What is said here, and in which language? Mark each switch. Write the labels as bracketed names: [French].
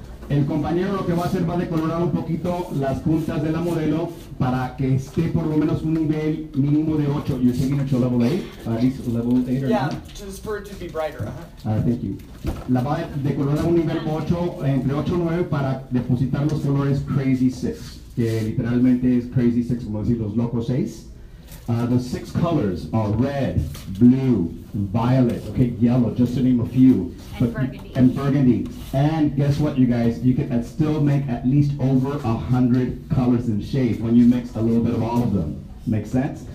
[Spanish] El compañero lo que va a hacer va a decolorar un poquito las puntas de la modelo para que esté por lo menos un nivel mínimo de 8. [English] You're taking it to level 8? At least level 8 or Yeah, 9? just for it to be brighter. Thank you. [Spanish] La va a decolorar un nivel 8, entre 8 y 9 para depositar los colores Crazy 6, que literalmente es Crazy 6, como decir los locos 6. [English] The 6 colors are red, blue, violet, okay, yellow, just to name a few. And burgundy. And guess what, you guys? You can still make at least over 100 colors and shades when you mix a little bit of all of them. Make sense?